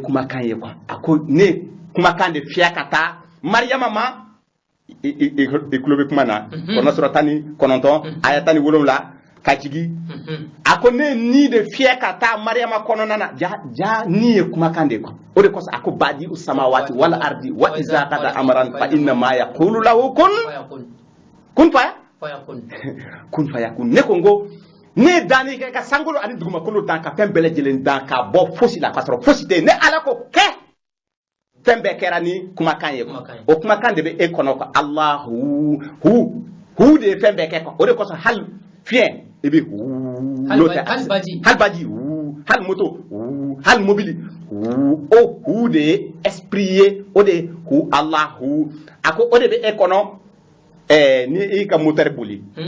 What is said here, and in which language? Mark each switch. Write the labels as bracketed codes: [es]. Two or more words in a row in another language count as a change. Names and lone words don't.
[bm] kumakan ye quoi a ko ne kumakan de fiyɛ ka taa Mariama ma i kulo bɛ kuma na kɔnɔ sɔrɔ 19 aya 17 ka jigi a ko ne ni de fiyɛ ka taa Mariama kɔnɔna na ja ni ye kumakan de quoi o de kosɔn a ko [ar] بديع السماوات والأرض وإذا قضى أمرا فإنما يقول له كن فيكون ne [bm] ko ngo ne dani kɛ ka sankolo ani dugumakolo dan ka fɛn bɛɛ lajɛlen dan ka bɔ fosi la ka sɔrɔ fosi tɛ ne ala ko kɛ fɛn bɛɛ kɛra ni kumakan ye o kumakan de bɛ e kɔnɔ ko Allahu hu de ye fɛn bɛɛ kɛ o de kosɔn hali fiɲɛ e bɛ hali baji hali moto hali mobili o hu de ye esprit ye o de ye hu Allahu a ko o de bɛ e kɔnɔ ni i ka moteur boli